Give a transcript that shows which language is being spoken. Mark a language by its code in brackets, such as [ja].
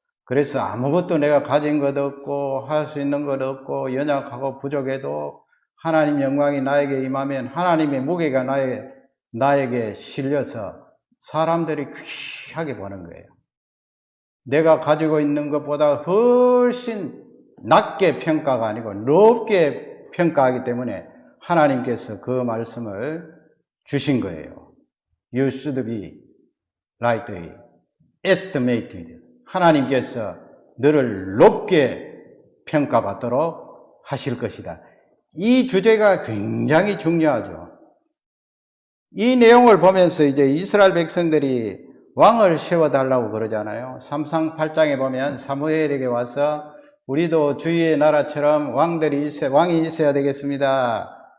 [ko] 그래서 아무것도 내가 가진 것 없고 할 수 있는 것 없고 연약하고 부족해도 하나님 영광이 나에게 임하면 하나님의 무게가 나에게 실려서 사람들이 귀하게 보는 거예요. 내가 가지고 있는 것보다 훨씬 낮게 평가가 아니고 높게 평가하기 때문에 하나님께서 그 말씀을 주신 거예요. [en] You should be rightly estimated. [ko] 하나님께서 너를 높게 평가받도록 하실 것이다. 이 주제가 굉장히 중요하죠. 이 내용을 보면서 이제 이스라엘 백성들이 왕을 세워달라고 그러잖아요. 삼상 8장에 보면 사무엘에게 와서 우리도 주위의 나라처럼 왕이 있어야 되겠습니다.